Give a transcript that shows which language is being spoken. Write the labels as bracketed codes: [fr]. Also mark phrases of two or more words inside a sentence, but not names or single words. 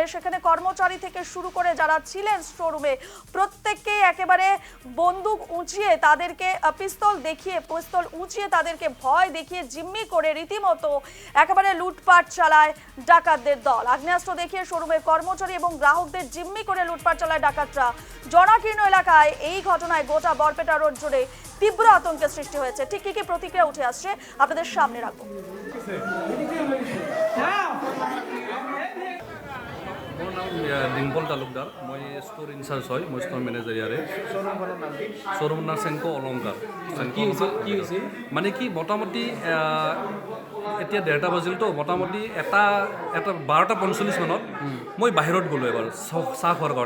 [bn] সেখানে কর্মচারী থেকে শুরু করে যারা ছিলেন শোরুমে প্রত্যেককে একেবারে বন্দুক উঁচিয়ে তাদেরকে পিস্তল উঁচিয়ে তাদেরকে ভয় দেখিয়ে জিম্মি করে রীতিমতো একেবারে লুটপাট চালায় ডাকাতদের দল। আগ্নেয়াস্ত্র দেখিয়ে শোরুমের কর্মচারী এবং গ্রাহকদের জিম্মি করে লুটপাট চালায় ডাকাতরা। জনাকীর্ণ এলাকায় এই ঘটনায় গোটা বরপেটা রোড জুড়ে তীব্র আতঙ্কের সৃষ্টি হয়েছে। ঠিক কি প্রতিক্রিয়া উঠে আসছে আপনাদের সামনে রাখবো। [as] মোৰ নাম ডিম্পল তালুকদাৰ। মই [en] store in-charge [as] হয়, মই [en] store manager [as] ইয়াৰে। শ্ব'ৰুমৰ নাম চেনকো অলংকাৰ। মানে কি মোটামুটি এতিয়া 1:30 বাজিলতো, মোটামুটি এটা 12:45 মানত মই বাহিৰত গ'লোঁ এবাৰ চাহ খোৱাৰ কাৰণে।